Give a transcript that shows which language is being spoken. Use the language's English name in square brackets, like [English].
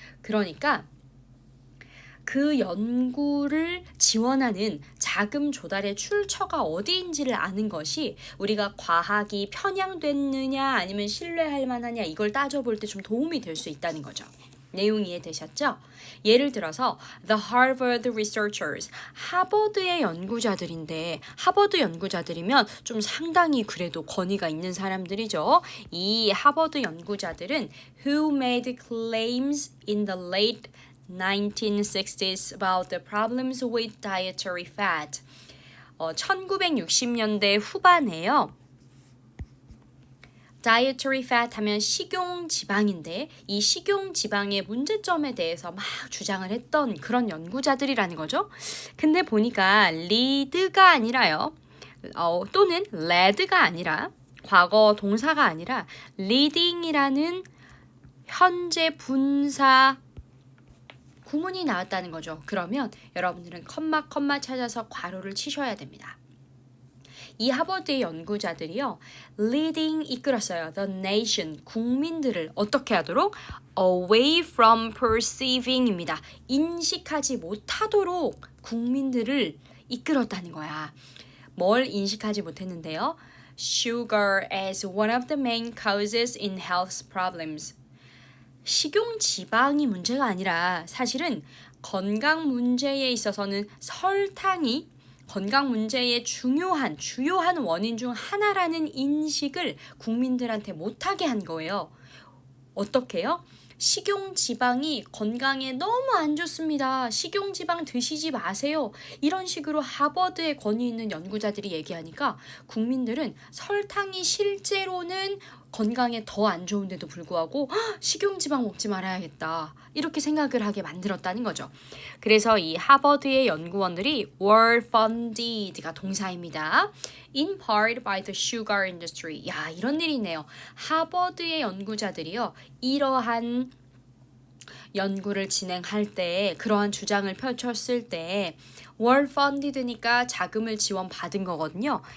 [Korean] 그러니까 그 연구를 지원하는 자금 조달의 출처가 어디인지를 아는 것이 우리가 과학이 편향됐느냐 아니면 신뢰할 만하냐 이걸 따져볼 때 좀 도움이 될 수 있다는 거죠. 내용 이해되셨죠? 예를 들어서 [English] The Harvard Researchers, [Korean] 하버드의 연구자들인데 하버드 연구자들이면 좀 상당히 그래도 권위가 있는 사람들이죠. 이 하버드 연구자들은 [English] Who made claims in the late 1960s about the problems with dietary fat. [Korean] 1960년대 후반에요. dietary fat 하면 식용 지방인데 이 식용 지방의 문제점에 대해서 막 주장을 했던 그런 연구자들이라는 거죠. 근데 보니까 lead가 아니라요. 또는 led가 아니라 과거 동사가 아니라 leading이라는 현재 분사 구문이 나왔다는 거죠. 그러면 여러분들은 컴마 찾아서 괄호를 치셔야 됩니다. 이 하버드의 연구자들이요. leading 이끌었어요. [English] the nation, [Korean] 국민들을 어떻게 하도록? [English] away from perceiving입니다. [Korean] 인식하지 못하도록 국민들을 이끌었다는 거야. 뭘 인식하지 못했는데요? [English] Sugar as one of the main causes in health problems. [Korean] 식용 지방이 문제가 아니라 사실은 건강 문제에 있어서는 설탕이 건강 문제의 주요한 원인 중 하나라는 인식을 국민들한테 못하게 한 거예요. 어떻게요? 식용 지방이 건강에 너무 안 좋습니다. 식용 지방 드시지 마세요. 이런 식으로 하버드에 권위 있는 연구자들이 얘기하니까 국민들은 설탕이 실제로는 건강에 더 안 좋은데도 불구하고 식용 지방 먹지 말아야겠다. 이렇게 생각을 하게 만들었다는 거죠. 그래서 이 하버드의 연구원들이 [English] were funded [Korean] 가 동사입니다. [English] In part by the sugar industry. [Korean] 야, 이런 일이 있네요. 하버드의 연구자들이요. 이러한 연구를 진행할 때 그러한 주장을 펼쳤을 때 [English] were funded [Korean] 니까 자금을 지원받은 거거든요.